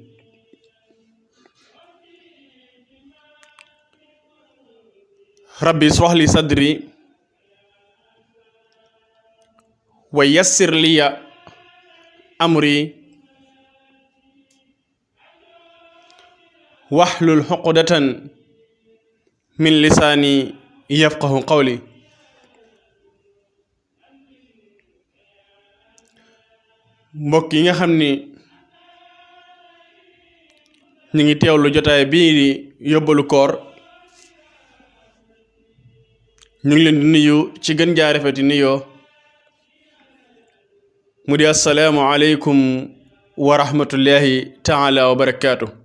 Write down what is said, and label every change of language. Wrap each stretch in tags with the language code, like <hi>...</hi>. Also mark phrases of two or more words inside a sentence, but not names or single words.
<ar>ربي اشرح لي صدري ويسر لي أمري واحلل عقدة من لساني يفقه قولي.</ar> <wo>mbokk yi nga xam ni ñu ngi teewlu jotaay bii di yóbbalu koor, ñu ngi leen di nuyu ci gën jaa rafeti nuyoo mu di</wo> <ar>السلام عليكم ورحمة الله تعالى وبركاته.</ar>